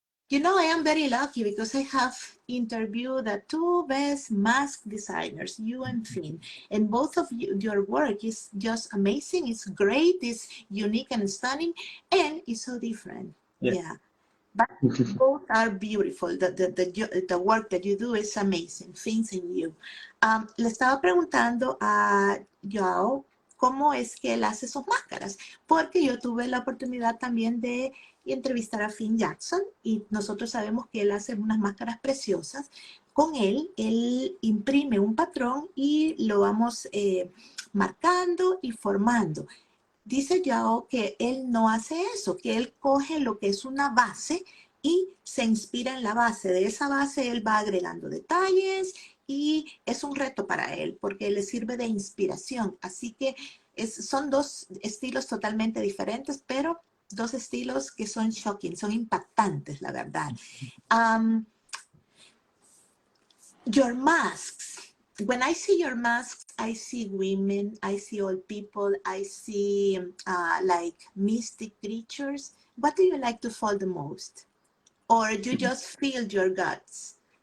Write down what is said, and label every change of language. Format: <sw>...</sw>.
<en>You know, I am very lucky because I have interviewed the two best mask designers, you and Finn, and both of you, your work is just amazing. It's great, it's unique and stunning, and it's so different. Yeah. But both are beautiful. The work that you do is amazing. Things in you.</en> <es>Le estaba preguntando a Joao cómo es que él hace sus máscaras, porque yo tuve la oportunidad también de entrevistar a Finn Jackson y nosotros sabemos que él hace unas máscaras preciosas. Con él imprime un patrón y lo vamos marcando y formando. Dice Yao que él no hace eso, que él coge lo que es una base y se inspira en la base. De esa base él va agregando detalles y es un reto para él porque le sirve de inspiración. Así que son dos estilos totalmente diferentes, pero dos estilos que son shocking, son impactantes, la verdad.</es> <en>Your masks. When I see your masks, I see women, I see old people, I see like mystic creatures. What do you like to fold the most? Or you just feel your guts?</en>